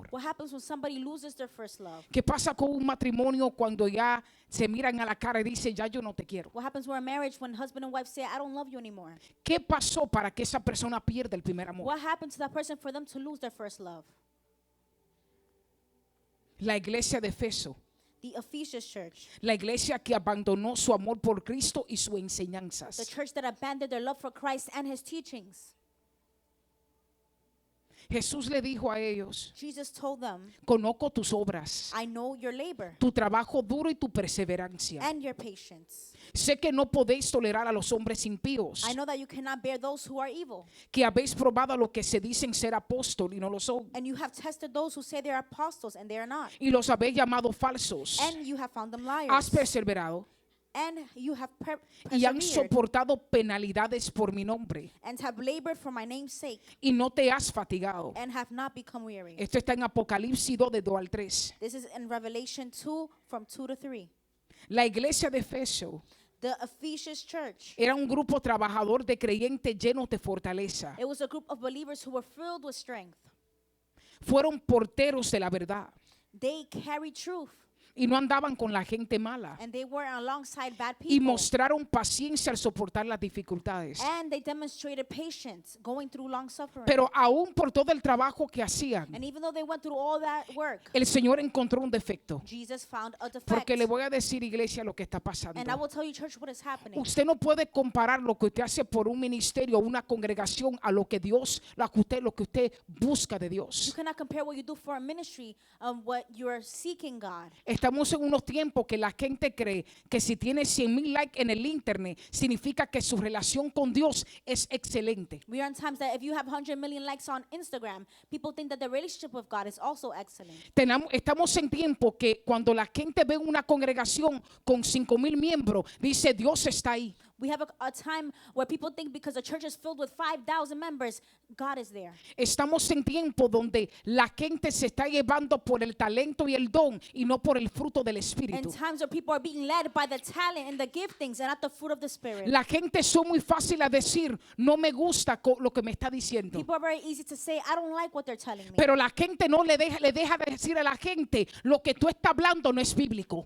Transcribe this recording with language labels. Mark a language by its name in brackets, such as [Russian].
[English] What happens when somebody loses their first love? [Spanish] ¿Qué pasa con un matrimonio cuando ya se miran a la cara y dicen, ya yo no te quiero? [English] What happens with a marriage when husband and wife say, I don't love you anymore? [Spanish] ¿Qué pasó para que esa persona pierda el primer amor? [English] What happened to that person for them to lose their first love? [Spanish] La iglesia de Efeso, [English] The Ephesians church, [Spanish] la iglesia que abandonó su amor por Cristo y sus [English] the [Spanish] enseñanzas. [English] church that abandoned their love for Christ and his teachings. [Spanish] Jesús le dijo a ellos, [English] Jesus told them, [Spanish] conozco tus obras, [English] I know your labor [Spanish] tu trabajo duro y tu perseverancia. [English] and your patience. [Spanish] Sé que no podéis tolerar a los hombres impíos, [English] I know that you cannot bear those who are evil. [Spanish] que habéis probado a los que se dicen ser apóstol y no lo son, [English] And you have tested those who say they are apostles and they are not. [Spanish] y los habéis llamado falsos. [English] And you have found them liars. [Spanish] Has perseverado [English] And you have [Spanish] y han [English] persevered [Spanish] soportado penalidades por mi nombre [English] and have labored for my name's sake [Spanish] y no te has fatigado. [English] and have not become weary. [Spanish] Esto está en Apocalipsis 2 de 2 al 3. [English] This is in Revelation 2 from 2 to 3. [Spanish] La iglesia de Efeso [English] The Ephesians church, [Spanish] era un grupo trabajador de creyentes llenos de fortaleza. [English] it was a group of believers who were filled with strength. [Spanish] Fueron porteros de la verdad [English] They carried truth [Spanish] y no andaban con la gente mala. [English] and they were alongside bad [Spanish] Y [English] people. [Spanish] mostraron paciencia al soportar las dificultades. [English] And they demonstrated patience going through long suffering. [Spanish] Pero aún por todo el trabajo que hacían, [English] And even though they went through all that work, [Spanish] el Señor encontró un defecto. [English] Jesus found a defect. [Spanish] Porque le voy a decir, iglesia, lo que está pasando. [English] And I will tell you, church, what is happening. [Spanish] Usted no puede comparar lo que usted hace por un ministerio o una congregación a lo que Dios, lo que usted busca de [English] You [Spanish] Dios. [English] cannot compare what you do for a ministry what you are seeking God. [Spanish] Estamos en unos tiempos que la gente cree que si tiene 100,000 likes en el internet significa que su relación con Dios es excelente. [English] We are in times that if you have 100 million likes on Instagram, people think that the relationship with God is also excellent. [Spanish] Estamos en tiempo que cuando la gente ve una congregación con 5,000 miembros, dice Dios está ahí. [English] We have a time where people think because the church is filled with 5,000 members, God is there. [Spanish] Estamos en tiempo donde la gente se está llevando por el talento y el don y no por el fruto del [English] And [Spanish] Espíritu. [English] times where people are being led by the talent and the giftings and not the fruit of the Spirit. [Spanish] La gente son muy fácil a decir, no me gusta lo que me está diciendo. [English] People are very easy to say, I don't like what they're telling me. [Spanish] Pero la gente no le deja de decir a la gente, lo que tú estás hablando no es bíblico.